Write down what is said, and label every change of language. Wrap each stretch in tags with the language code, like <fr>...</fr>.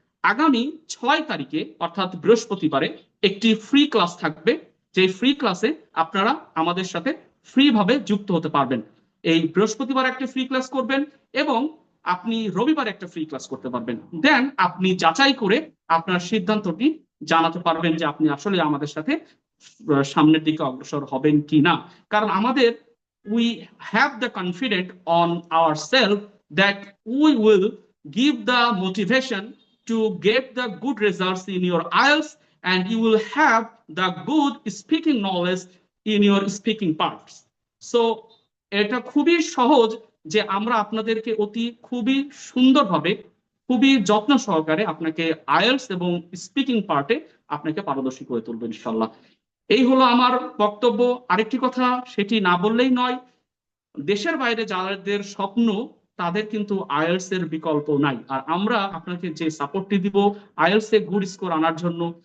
<bn>আগামী 6 তারিখে অর্থাৎ বৃহস্পতিবারে একটি ফ্রি ক্লাস থাকবে, যে ফ্রি ক্লাসে আপনারা আমাদের সাথে ফ্রি ভাবে যুক্ত হতে পারবেন। এই বৃহস্পতিবার একটা ফ্রি ক্লাস করবেন এবং আপনি রবিবার একটা ফ্রি ক্লাস করতে পারবেন। দেন আপনি যাচাই করে আপনার সিদ্ধান্তটি জানাতে পারবেন যে আপনি আসলে আমাদের সাথে সামনের দিকে অগ্রসর হবেন কি না। কারণ আমাদের</bn> <en>we have the confidence on ourselves that we will give the motivation to get the good results in your IELTS and you will have the good speaking knowledge in your speaking parts.</en> <bn>So এটা খুবই সহজ যে আমরা আপনাদেরকে খুবই সুন্দরভাবে, খুবই যত্ন সহকারে আপনাকে আইএলটিএস এবং স্পিকিং পার্টে আপনাকে পারদর্শী করে তুলবো ইনশাল্লাহ। এই হলো আমার বক্তব্য। আরেকটি কথা সেটি না বললেই নয়, দেশের বাইরে যাদের স্বপ্ন তাদের কিন্তু আইএলটিএস এর বিকল্প নাই। আর আমরা আপনাকে যে সাপোর্টটি দিব আইএলটিএস এ গুড স্কোর আনার জন্য,</bn>